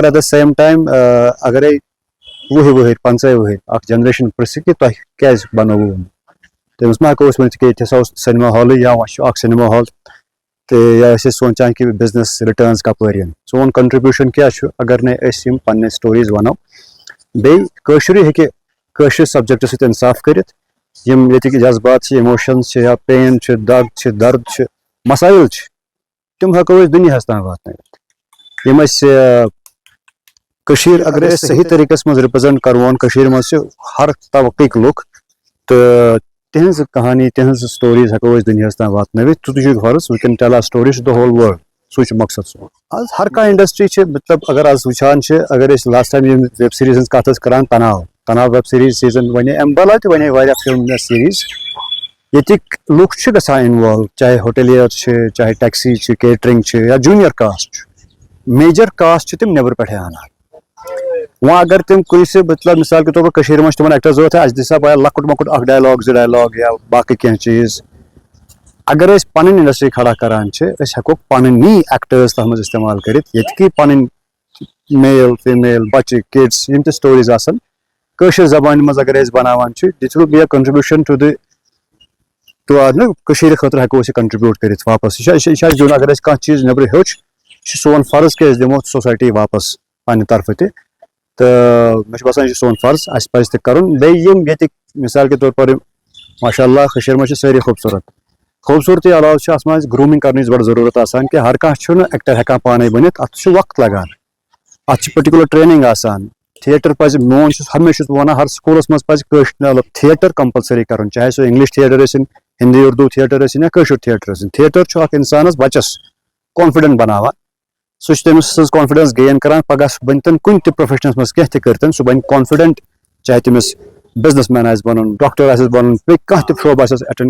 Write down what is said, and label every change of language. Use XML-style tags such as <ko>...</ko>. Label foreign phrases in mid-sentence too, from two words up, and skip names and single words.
<en>at the same time</en> <ks>اگرے 20 ؤہٕرۍ 15 ؤہٕرۍ اَکھ جَنریشَن پِرٛژھِ کہِ تۄہہِ کیٛازِ بنووُ تٔمِس ما ہٮ۪کو أسۍ ؤنِتھ کہِ ییٚتہِ ہسا اوس سینما ہالٕے یا وۄنۍ چھُ اَکھ سینما ہال تہٕ یا ٲسۍ أسۍ سونٛچان کہِ</ks> <en>business returns</en> <ks>کَپٲرۍ یِن سون کَنٹرٛبیوٗشَن کیٛاہ چھُ اگر نَے أسۍ یِم پنٛنہِ سٹوریٖز وَنو بیٚیہِ کٲشرُے ہیٚکہِ کٲشرِس سَبجَکٹَس سۭتۍ اِنصاف کٔرِتھ یِم ییٚتِکۍ جذبات چھِ اِموشَنٕز چھِ یا پین چھِ دَگ چھِ دَرد چھِ مَسٲیِل چھِ تِم ہٮ۪کو أسۍ دُنیاہَس تام واتنٲوِتھ یِم أسۍ کٔشیٖر اگر أسۍ صحیح طریٖقَس منٛز رِپرٛزنٛٹ کَرون کٔشیٖرِ منٛز چھِ ہر طبقٕکۍ لُکھ تہٕ تِہنٛز کہانی تِہنٛز سٹوریٖز ہٮ۪کو أسۍ دُنیاہَس تام واتنٲوِتھ تہٕ تہِ چھُ غرض</ks> <en>we can tell a story to the whole world</en> <ks>سُے چھُ مقصد سون آز ہر کانٛہہ اِنڈسٹری چھِ مطلب اگر آز وٕچھان چھِ اگر أسۍ لاسٹ ٹایم یِم</ks> <en>web series</en> <ks>ہٕنٛز کَتھ ٲسۍ کَران تناو</ks> <en>web series season one</en> <ks>اَمہِ بَلاے تہِ وَنے واریاہ فِلم یا سیٖریٖز ییٚتِکۍ لُکھ چھِ گژھان اِنوالو چاہے ہوٹِلِیر چھِ چاہے ٹیکسی چھِ کیٹرِنٛگ چھِ یا</ks> <en>junior cast</en> <ks>چھُ</ks> <en>major cast</en> <ks>چھِ تِم نٮ۪برٕ پٮ۪ٹھَے اَنان وۄنۍ اگر تِم کٲنٛسہِ مطلب</ks> <ur>مِثال کے طور پر</ur> <ks>کٔشیٖرِ منٛز چھِ تِمَن ایٚکٹر ضوٚرَتھ اَسہِ دِسا بیا لۄکُٹ مۄکُٹ اَکھ ڈایلاگ 2 ڈایلاگ یا باقٕے کینٛہہ چیٖز اگر أسۍ پَنٕنۍ اِنڈسٹری کھڑا کَران چھِ أسۍ ہٮ۪کو پَنٕنی ایٚکٹٲرٕس تَتھ منٛز اِستعمال کٔرِتھ ییٚتِکی پَنٕنۍ</ks> <en>male female</en> <ks>بَچہِ کِڈٕس یِم تہِ سٹوریٖز آسَن کٲشِر زبانہِ منٛز اگر أسۍ بَناوان چھِ</ks> <en>this will be a contribution</en> <ks>کٔشیٖرِ خٲطرٕ ہٮ۪کو أسۍ یہِ کَنٹرٛبیوٗٹ کٔرِتھ واپَس یہِ چھُ اَسہِ دیُن اگر أسۍ کانٛہہ چیٖز نٮ۪برٕ ہیوٚچھ یہِ چھُ سون فرض کہِ أسۍ دِمو سوسایٹی واپَس پنٛنہِ طرفہٕ تہِ تہٕ مےٚ چھُ باسان یہِ چھُ سون فرض اَسہِ پَزِ تہِ کَرُن بیٚیہِ یِم ییٚتِکۍ</ks> <ur>مِثال کے طور</ur> <ks>پر ماشاء اللہ کٔشیٖرِ منٛز چھِ سٲری خوٗبصوٗرت خوٗبصوٗرتی علاوٕ چھِ اَتھ منٛز گرٛوٗمِنٛگ کَرنٕچ بَڑٕ ضروٗرت آسان کہِ ہر کانٛہہ چھُنہٕ ایٚکٹر ہٮ۪کان پانَے بٔنِتھ اَتھ چھُ وقت لگان اَتھ چھِ</ks> <en>particular training</en> <ks>آسان تھیٹر پَزِ میون چھُس ہمیشہِ چھُس بہٕ وَنان ہر سکوٗلَس منٛز پَزِ مطلب</ks> <en>theatre compulsory</en> <ks>کَرُن چاہے سُہ</ks> <en>English theatre</en> <ks>ٲسِنۍ ہِندی اُردو تھیٹر ٲسِنۍ یا کٲشُر تھیٹر ٲسِنۍ تھیٹر چھُ اکھ اِنسانَس بَچَس کانفِڈنٛٹ بَناوان سُہ چھُ تٔمِس سٕنٛز</ks> <en>confidence gain</en> <ks>کران پگاہ بَنہِ تَن کُنہِ تہِ پروفیشنَس منٛز کینٛہہ تہِ کٔرۍتَن سُہ بَنہِ کانفِڈنٛٹ چاہے تٔمِس بِزنس مین آسہِ بَنُن ڈاکٹر آسٮ۪س بَنُن بیٚیہِ کانٛہہ تہِ شوب آسٮ۪س</ks>